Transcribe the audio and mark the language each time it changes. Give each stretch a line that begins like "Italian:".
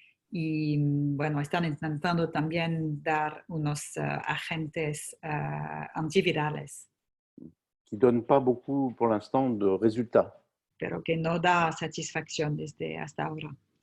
Spanish: Y bueno, están intentando también dar unos agentes antivirales.
French: Qui ne donnent pas beaucoup, pour l'instant, de résultats.
Spanish: Pero que no da satisfacción desde hasta ahora.